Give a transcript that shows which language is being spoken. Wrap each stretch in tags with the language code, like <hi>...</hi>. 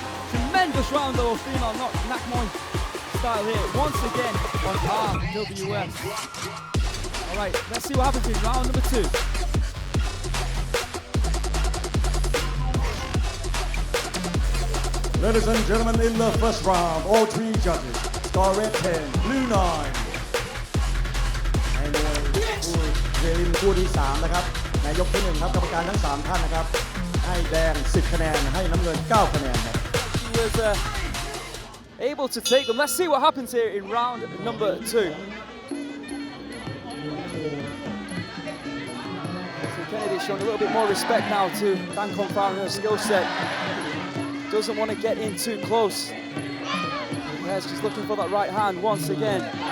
<en>Tremendous round though, female Nak Muay style here, once again on RWS. All right, let's see what happens in round number two. Ladies and gentlemen, in the first round, all three judges, star red 10, blue 9.</en> <th>ในมวยคู่เวลินคู่ที่ 3 นะครับในยกที่ 1 ครับกรรมการทั้ง 3 ท่านนะครับให้แดง 10 คะแนนให้น้ำเงิน 9 คะแนนครับ</th> <en>She was able to take them. Let's see what happens here in round number two. So Kennedy showing a little bit more respect now to Dangkongfah and her skill set. Doesn't want to get in too close. Yes, she's looking for that right hand once again.</en>